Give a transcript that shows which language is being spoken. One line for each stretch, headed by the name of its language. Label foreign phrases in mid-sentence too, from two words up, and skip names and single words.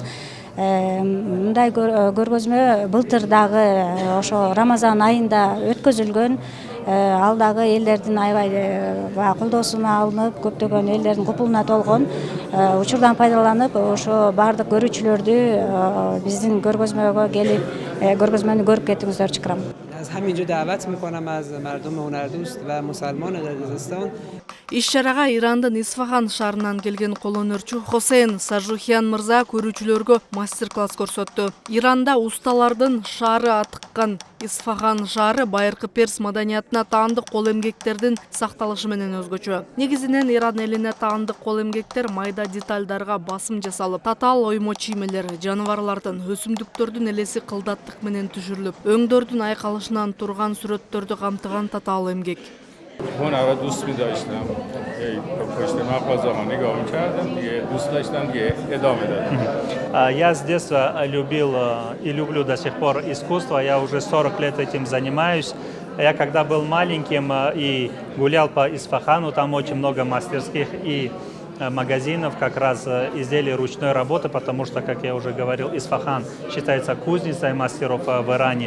Kyrgyz: Мындай көргөзмө былтыр дагы ошо Рамазан айында өткөзүлгөн. Ал дагы элдердин аябай колдоосуна алынып, көптөгөн элдердин купулуна толгон. Учурдан пайдаланып, ошо бардык көрүүчүлөрдү биздин көргөзмөгө келип, көргөзмөнү көрүп кетиңиздерди чакырам.
Persian: از همینجا دعوت میکنم از مردم هنردوست و مسلمان قرقیزستان.
Kyrgyz: Иш-чарага Ирандын Исфахан шаарынан келген кол өнөрчү Хосейн Сажухиян мырза көрүүчүлөргө мастер-класс көрсөттү. Иранда усталардын шаары атыккан Исфахан шаары байыркы перс маданиятына таандык кол эмгектердин сакталышы менен өзгөчө. Негизинен Иран элине таандык кол эмгектер майда детальдарга басым жасалып, татаал оймо чиймелер, жаныбарлардын, өсүмдүктөрдүн элеси кылдаттык менен түшүрүлүп, өңдөрдүн айкалышынан турган сүрөттөрдү камтыган татаал эмгек.
Persian: هنر رو دوست می‌داشتم. پشت مغازه‌ها نگاه می‌کردم دیگه دوست داشتم دیگه ادامه دادم.
Russian: Я с детства любил и люблю до сих пор искусство. Я уже 40 лет этим занимаюсь. Я когда был маленьким и гулял по Исфахану, там очень много мастерских и магазинов как раз изделий ручной работы, потому что, как я уже говорил, Исфахан считается кузницей мастеров в Иране.